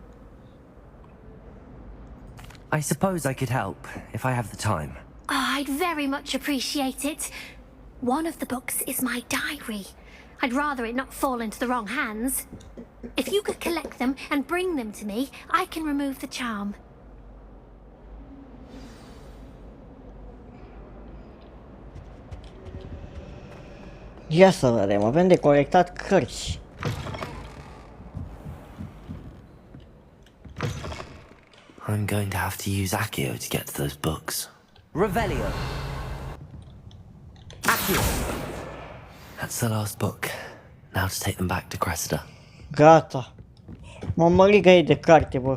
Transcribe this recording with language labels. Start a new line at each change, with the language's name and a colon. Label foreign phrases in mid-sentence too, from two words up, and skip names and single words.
English: I suppose I could help, if I have the time. Oh, I'd very much appreciate it. One of the books is my diary. I'd rather it not fall into the wrong hands. If you could collect them and bring them to me, I can remove the charm.
Romanian: Ia să vedem, avem de colectat cărți.
English: I'm going to have to use Accio to get to those books. Revelio! Accio! That's the last book. Now to take them back to Cressida.
Romanian: Gata. Mă măligă de carte, bă.